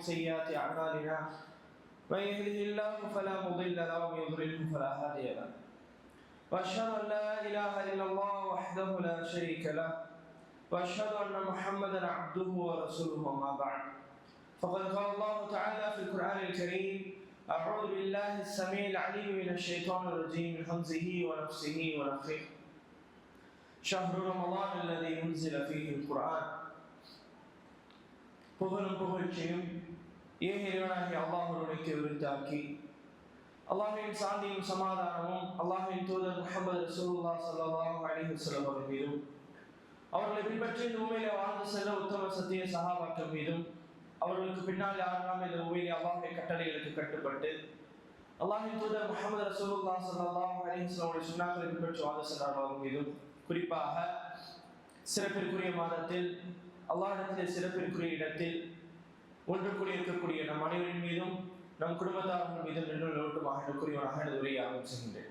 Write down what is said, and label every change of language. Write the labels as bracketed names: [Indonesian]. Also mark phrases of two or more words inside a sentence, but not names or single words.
[Arabic] سيئات أعمالنا من يهده الله فلا مضل له ومن يضلله فلا هادي له وأشهد أن لا إله إلا الله وحده لا شريك له وأشهد أن محمدا عبده ورسوله أما بعد فقد قال الله تعالى في القرآن الكريم أعوذ بالله السميع العليم من الشيطان الرجيم من همزه ونفسه ونفخه شهر رمضان الذي أنزل فيه القرآن [Tamil] புகழும் புகழ்ச்சியும் இறைவனாகிய அல்லாஹ்வுக்கு உரித்தாக்கி அல்லாஹ்வின் சாந்தியும் சமாதானமும் அல்லாஹ்வின் தூதர் முஹம்மது [Arabic] رسول الله صلى الله عليه وسلم [Tamil] அவர்கள் மீதும் அவர்களை பின்பற்றி இந்த உண்மையிலே வாழ்ந்து செல்ல உத்தம சத்திய சஹாபாக்கள் மீதும் அவர்களுக்கு பின்னால் யாரெல்லாம் இந்த உண்மையிலே அல்லாஹ்வுடைய கட்டளைகளுக்கு கட்டுப்பட்டு அல்லாஹ்வின் தூதர் முஹம்மது [Arabic] رسول الله صلى الله عليه وسلم [Tamil] சுன்னாக்களை பின்பற்றி வாழ்ந்து செல்றவர்கள் மீதும் குறிப்பாக சிறப்பிற்குரிய மாதத்தில் அல்லாஹ்விடத்தில் சிறப்பிற்குரிய இடத்தில் ஒன்று கூடி இருக்கக்கூடிய நம் அனைவரின் மீதும் நம் குடும்பத்தார்கள் மீதும் நின்று நோட்டுமாக கூறியவனாக எனது உரையை ஆரம்பிச்சுகின்றேன்.